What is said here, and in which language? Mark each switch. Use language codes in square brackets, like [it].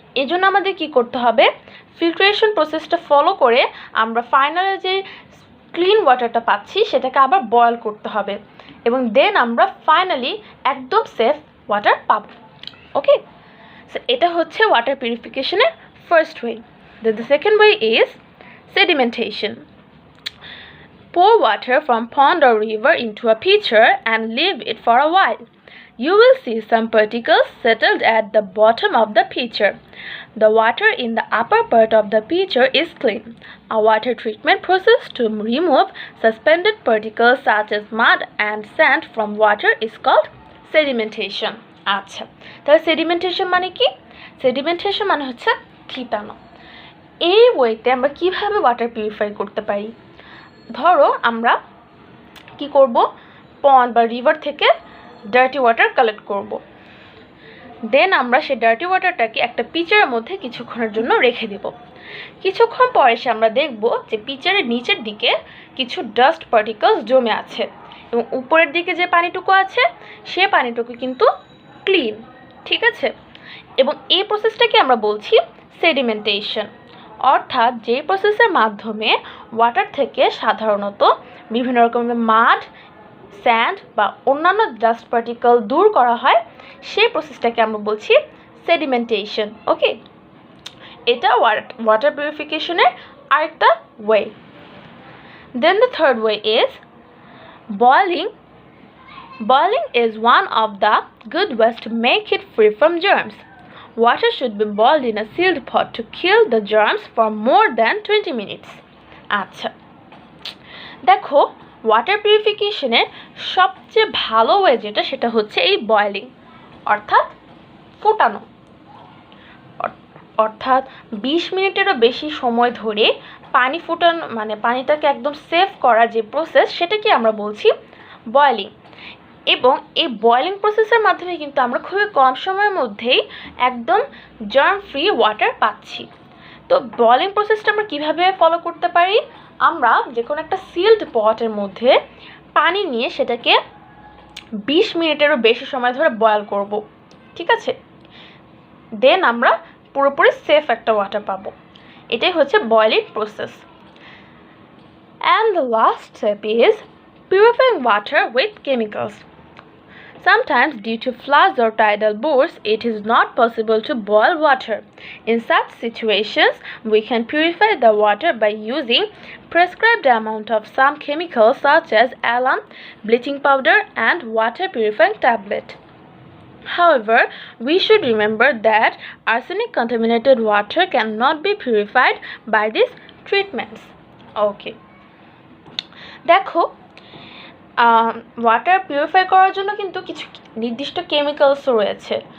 [bn] এই জন্য আমাদের কী করতে হবে, ফিল্ট্রেশন প্রসেসটা ফলো করে আমরা ফাইনালে যে ক্লিন ওয়াটারটা পাচ্ছি সেটাকে আবার বয়েল করতে হবে এবং দেন আমরা ফাইনালি একদম সেফ ওয়াটার পাবো। ওকে, সো এটা হচ্ছে water পিউরিফিকেশনের first way. [en] The second way is sedimentation. Pour water from pond or river into a pitcher and leave it for a while. You will see some particles settled at the bottom of the pitcher. The water in the upper part of the pitcher is clean. A water treatment process to remove suspended particles such as mud and sand from water is called sedimentation. [bn] আচ্ছা, তাহলে sedimentation মানে কি? Sedimentation মানে হচ্ছে থিতানো। এই ওয়েতে আমরা কিভাবে ওয়াটার পিউরিফাই করতে পারি? ধরো আমরা কি করব, পন্ড বা রিভার থেকে ডার্টি ওয়াটার কালেক্ট করব, দেন আমরা সেই ডার্টি ওয়াটারটাকে একটা পিচারের মধ্যে কিছুক্ষণের জন্য রেখে দেব। কিছুক্ষণ পরে এসে আমরা দেখব যে পিচারের নিচের দিকে কিছু ডাস্ট পার্টিকলস জমে আছে এবং উপরের দিকে যে পানিটুকু আছে সে পানিটুকু কিন্তু ক্লিন, ঠিক আছে? এবং এই প্রসেসটাকে আমরা বলছি সেডিমেন্টেশন, অর্থাৎ যে প্রসেসের মাধ্যমে ওয়াটার থেকে সাধারণত বিভিন্ন রকমের মাড, স্যান্ড বা অন্যান্য ডাস্ট পার্টিকেল দূর করা হয়, সেই প্রসেসটাকে আমরা বলছি সেডিমেন্টেশন। ওকে, এটা ওয়াটার পিউরিফিকেশনের আরেকটা way. [en] Then the third way is boiling. Boiling is one of the good ways to make it free from germs. Water should be boiled in a sealed pot to kill the germs for more than 20 minutes. [bn] আচ্ছা, দেখো water পিউরিফিকেশনের সবচেয়ে ভালো way যেটা সেটা হচ্ছে এই boiling, অর্থাৎ ফোটানো। অর্থাৎ 20 মিনিটেরও বেশি সময় ধরে পানি ফোটানো, মানে পানিটাকে একদম সেভ করার যে প্রসেস সেটাকে আমরা বলছি বয়েলিং। এবং এই বয়েলিং প্রসেসের মাধ্যমে কিন্তু আমরা খুবই কম সময়ের মধ্যেই একদম জার্ম ফ্রি ওয়াটার পাচ্ছি। তো বয়েলিং প্রসেসটা আমরা কীভাবে ফলো করতে পারি, আমরা যে কোনো একটা সিল্ড পটের মধ্যে পানি নিয়ে সেটাকে 20 মিনিটেরও বেশি সময় ধরে বয়েল করব, ঠিক আছে? দেন আমরা পুরোপুরি সেফ একটা ওয়াটার পাবো। এটাই হচ্ছে boiling process. [en] And the last step is purifying water with chemicals. Sometimes, due to floods or tidal bursts, it is not possible to boil water. In such situations, we can purify the water by using prescribed amount of some chemicals such as alum, bleaching powder, and water purifying tablet. However, we should remember that arsenic contaminated water cannot be purified by these treatments. Okay. [bn] দেখো water purify করার জন্য কিন্তু কিছু নির্দিষ্ট কেমিক্যালসও রয়েছে।